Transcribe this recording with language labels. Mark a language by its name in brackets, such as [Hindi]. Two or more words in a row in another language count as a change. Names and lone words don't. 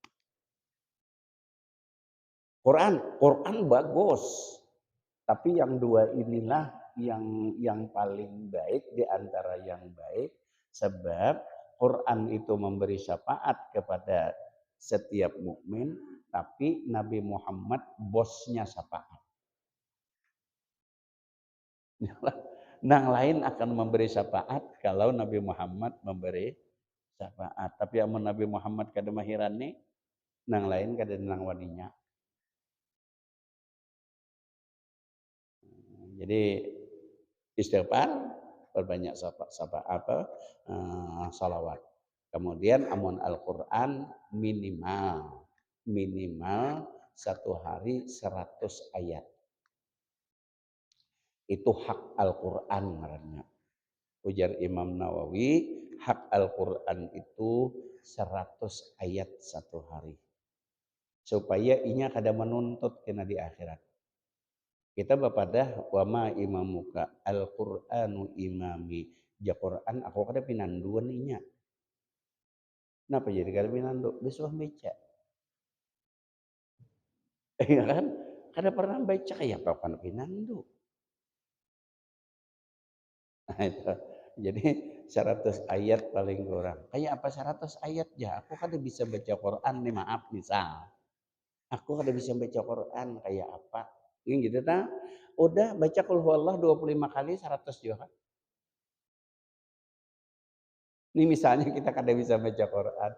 [Indonesian] Quran bagus, tapi yang dua inilah yang paling baik di antara yang baik, sebab Quran itu memberi syafaat kepada setiap mukmin, tapi Nabi Muhammad bosnya syafaat. [Banjar] Nang lain akan memberi syafaat kalau Nabi Muhammad memberi syafaat. Tapi amun Nabi Muhammad kada mahiran nih, nang lain kada nang waninya. [Indonesian] Jadi istighfar, perbanyak salawat. [Banjar] Kemudian amun Al-Qur'an minimal satu hari 100 ayat. Itu hak Al-Qur'an ngarannya. [Indonesian] Ujar Imam Nawawi, hak Al-Qur'an itu 100 ayat satu hari. [Banjar] Supaya inya kada menuntut kena di akhirat. Kita bapadah [Arabic] wama imamuka Al-Qur'anu imami. [Banjar] Ja Quran aku kada pinanduan inya. Kenapa jadi kada pinandu? Disuah baca. Iya kan? Kada pernah baca kayak apa kan pinandu. [Indonesian] Nah, itu. Jadi 100 ayat paling kurang. [Banjar] Kayak apa 100 ayat ya? Aku kada bisa baca Quran nih, maaf misal. Aku kada bisa baca Quran kayak apa? [Indonesian] Ini gitu ta? Udah baca Qul huwallah 25 kali 100 juga. [Banjar] Ini misalnya kita kada bisa baca Quran.